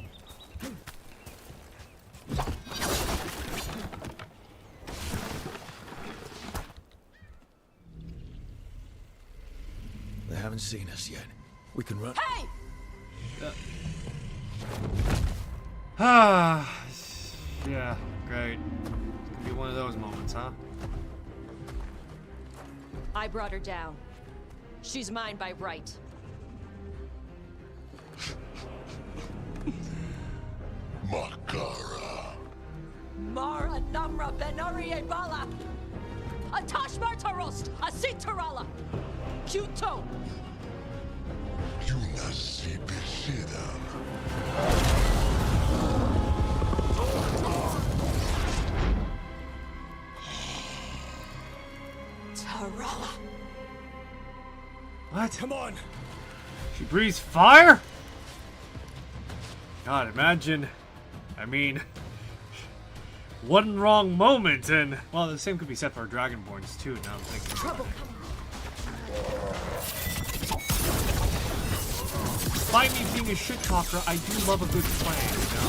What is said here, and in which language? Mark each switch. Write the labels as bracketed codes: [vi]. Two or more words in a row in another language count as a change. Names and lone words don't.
[en] They haven't seen us yet. We can run. Hey! Yeah, great. Could be one of those moments, huh? I brought her down. She's mine by right. Makara. Mara Namra Benori Bala! Atash Martarost! Asitarala! Kuto! Yunasi Bishida. Tarala! What? Come on! She breathes fire? God, imagine. I mean, one wrong moment and... Well, the same could be said for Dragonborns, too, now I'm thinking. Trouble Despite me being a shit talker, I do love a good plan, you know?